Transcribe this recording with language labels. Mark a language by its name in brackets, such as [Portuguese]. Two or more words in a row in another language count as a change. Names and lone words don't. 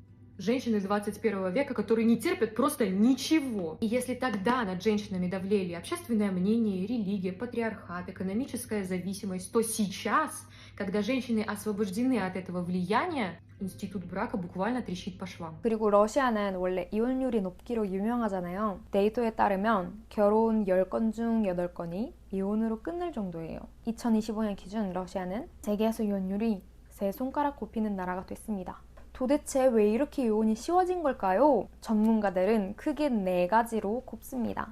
[Russian] Женщины 21 века, которые не терпят просто ничего. И если тогда над женщинами давлели общественное мнение, религия, патриархат, экономическая зависимость, то сейчас, когда женщины освобождены от этого влияния, институт брака буквально трещит по швам. [Korean] 그리고 러시아는 원래 이혼율이 높기로 유명하잖아요. 데이터에 따르면 결혼 10건 중 8건이 이혼으로 끝날 정도예요. 2025년 기준 러시아는 세계에서 이혼율이 세 손가락 꼽히는 나라가 됐습니다. 도대체 왜 이렇게 이혼이 쉬워진 걸까요? 전문가들은 크게 4가지로 꼽습니다.